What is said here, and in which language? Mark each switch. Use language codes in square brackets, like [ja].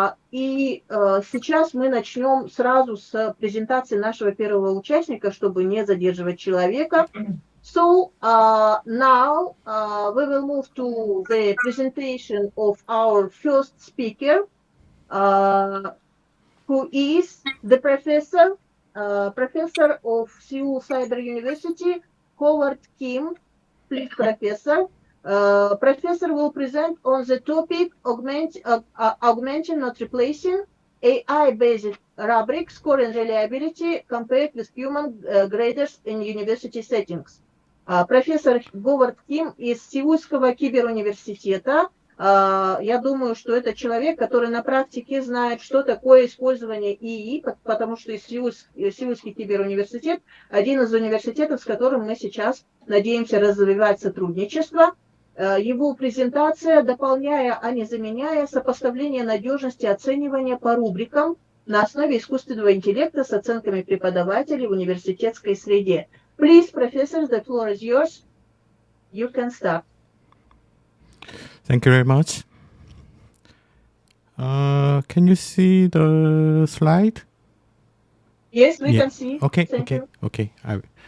[ru] Сейчас мы начнем сразу с презентации нашего первого участника, чтобы не задерживать человека. [en] So now we will move to the presentation of our first speaker, who is the professor of Seoul Cyber University, Howard Kim. Please, professor. Professor will present on the topic augmenting, not replacing, AI-based rubric scoring reliability compared with human graders in university settings. [ru] Профессор Говард Ким из Сеульского киберуниверситета. Я думаю, что это человек, который на практике знает, что такое использование ИИ, потому что Сеульский киберуниверситет один из университетов, с которым мы сейчас надеемся развивать сотрудничество. Его презентация, дополняя, а не заменяя, сопоставление надежности оценивания по рубрикам на основе искусственного интеллекта с оценками преподавателей в университетской среде. [en] Please, professor, the floor is yours. You can start. Thank you very much. Can you see the slide? Yes, we can see. Okay, Thank okay, you.